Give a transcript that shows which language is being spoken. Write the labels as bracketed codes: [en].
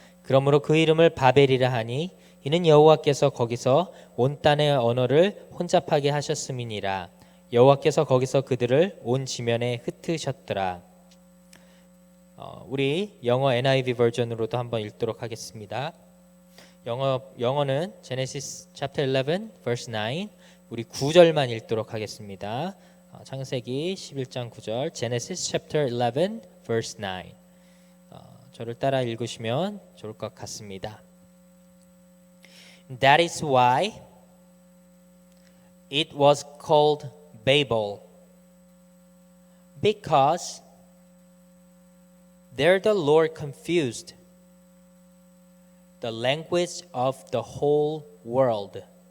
[ko] 그러므로 그 이름을 바벨이라 하니 이는 여호와께서 거기서 온 땅의 언어를 혼잡하게 하셨음이니라. 여호와께서 거기서 그들을 온 지면에 흩으셨더라. 우리 영어 NIV 버전으로도 한번 읽도록 하겠습니다. 영어는 [en] Genesis chapter 11 verse 9. [ko] 우리 9절만 읽도록 하겠습니다. 창세기 11장 9절 [en] Genesis chapter 11 verse 9. [ko] 저를 따라 읽으시면 좋을 것 같습니다. [en] That is why it was called Babel, because there the Lord confused the language of the whole world.